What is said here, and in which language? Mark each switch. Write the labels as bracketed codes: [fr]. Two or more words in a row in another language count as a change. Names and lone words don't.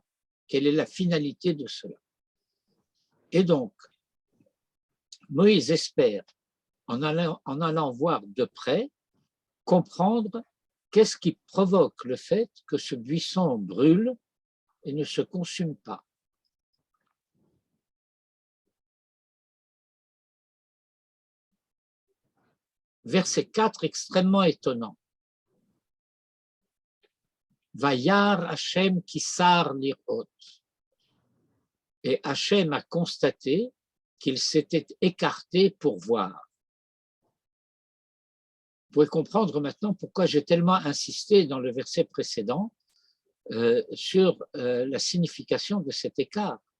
[fr] Quelle est la finalité de cela? Et donc, Moïse espère, en allant voir de près, comprendre qu'est-ce qui provoque le fait que ce buisson brûle et ne se consume pas. Verset 4, extrêmement étonnant. [he] וירא ה׳ כי סר לראות. [fr] Et Hachem a constaté qu'il s'était écarté pour voir. Vous pouvez comprendre maintenant pourquoi j'ai tellement insisté dans le verset précédent sur la signification de cet écart.